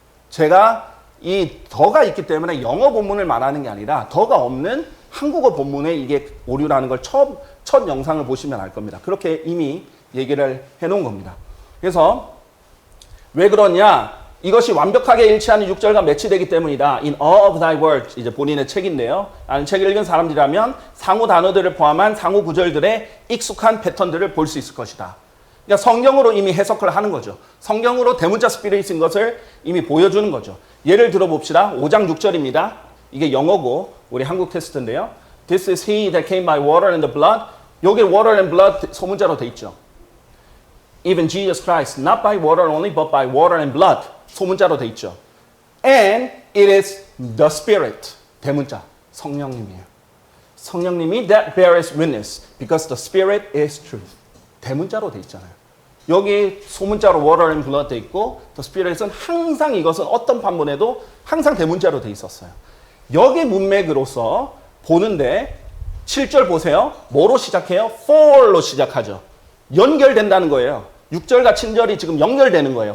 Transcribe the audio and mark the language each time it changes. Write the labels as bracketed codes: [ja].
[ko] 제가 이 더가 있기 때문에 영어 본문을 말하는 게 아니라 더가 없는 한국어 본문에 이게 오류라는 걸 첫 영상을 보시면 알 겁니다. 그렇게 이미 얘기를 해놓은 겁니다. 그래서 왜 그러냐? 이것이 완벽하게 일치하는 6절과 매치되기 때문이다. [en] In all of thy words, [ko] 이제 본인의 책인데요. 나는 책을 읽은 사람들이라면 상호 단어들을 포함한 상호 구절들의 익숙한 패턴들을 볼 수 있을 것이다. 그러니까 성경으로 이미 해석을 하는 거죠. 성경으로 대문자 스피릿인 것을 이미 보여주는 거죠. 예를 들어 봅시다. 5장 6절입니다. 이게 영어고 우리 한국 테스트인데요. [en] This is he that came by water and the blood. [ko] 여기 [en] water and blood [ko] 소문자로 돼 있죠. [en] Even Jesus Christ, not by water only, but by water and blood. [ko] 소문자로 돼 있죠. [en] And it is the Spirit. [ko] 대문자, 성령님이에요. 성령님이 [en] that bears witness, because the Spirit is truth. [ko] 대문자로 돼 있잖아요. 여기 소문자로 [en] water and blood [ko] 돼 있고, [en] the Spirit [ko] 은 항상 이것은 어떤 판본에도 항상 대문자로 돼 있었어요. 여기 문맥으로서 보는데 7절 보세요. 뭐로 시작해요? for로 시작하죠. 연결된다는 거예요. 6절과 7절이 지금 연결되는 거예요.